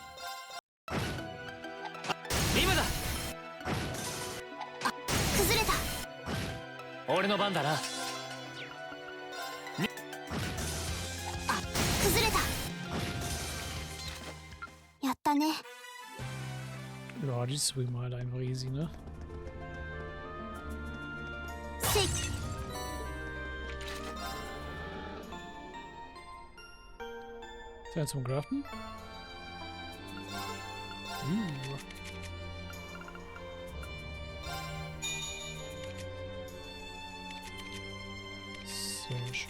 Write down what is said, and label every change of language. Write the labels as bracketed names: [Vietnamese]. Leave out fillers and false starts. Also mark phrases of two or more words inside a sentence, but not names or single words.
[Japanese] 今だ。崩れた。俺の番だな。崩れた。やったね。 [German] Ja, die swimmen halt einfach easy, ne? [Japanese] せい。 [German] Ist ja zum Craften? So schön.